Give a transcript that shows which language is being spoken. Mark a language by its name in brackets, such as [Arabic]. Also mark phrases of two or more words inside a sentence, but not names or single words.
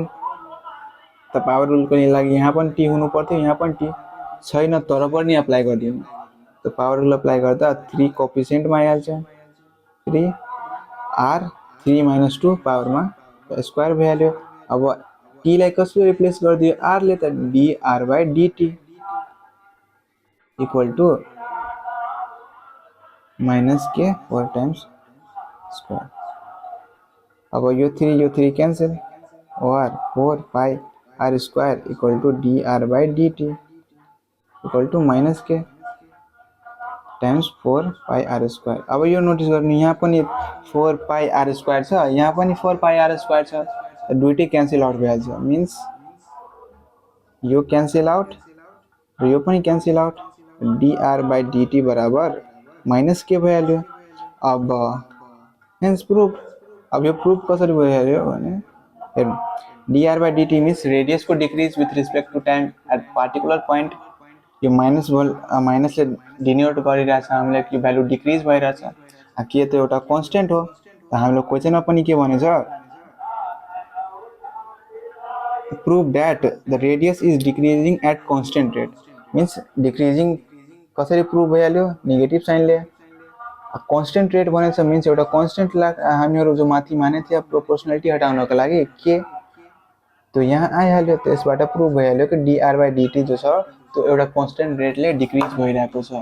[Nepali] त पावर रुलको लागि यहाँ पनि टी हुनु पर्थ्यो, यहाँ पनि टी छैन तर पनि एप्लाई गरिदिनु। त पावर रुल एप्लाई गर्दा 3 कोएफिसिएन्टमा आइहाल्छ, 3 आर 3 - 2 पावरमा स्क्वायर भइहाल्यो। अब टी लाई कसले रिप्लेस गरिदियो आर ले, त [English] d r by dt equal to minus k 4 times square. [Nepali] अब यो 3 क्यान्सल, [English] और 4 pi r square equal to d r by dt equal to minus k times 4 pi r square. [Nepali] अब यो नोटिस गर्नु यहाँ पनि [English] 4 pi r square [Nepali] छ, यहाँ पनि [English] 4 pi r square [Nepali] छ, दुईटै [English] cancel out [Nepali] भइहाल्छ। मिन्स यो [English] cancel out [Nepali] र यो पनि [English] cancel out, d r by dt [Nepali] बराबर [English] minus k [Nepali] भइहाल्यो। [English] अब hence proof. [Nepali] अब यो प्रुफ कसरी भइहाल्यो भने हेर्नु [English] d r by dt means [Nepali] रेडियसको [English] decrease with respect to time at particular point [Nepali] यो माइनसले डिनोट गरिरहेछ हामीलाई कि भ्यालु डिक्रिज भइरहेछ। के त एउटा कन्स्टेन्ट हो। त हामीले क्वेसनमा पनि के भनेछ, [English] prove that the radius is decreasing at constant rate. means decreasing [Nepali] कसरी प्रुभ भइहाल्यो, नेगेटिभ साइनले। [English] constant rate [Nepali] भनेको छ मिन्स एउटा कन्स्टेन्ट हामीहरू जो माथि मानेको थियो प्रोपोर्सनालिटी हटाउनको लागि के, त्यो यहाँ आइहाल्यो। त्यसबाट प्रुभ भइहाल्यो कि dr by dt जो छ त्यो एउटा कन्स्टेन्ट रेटले डिक्रिज भइरहेको छ।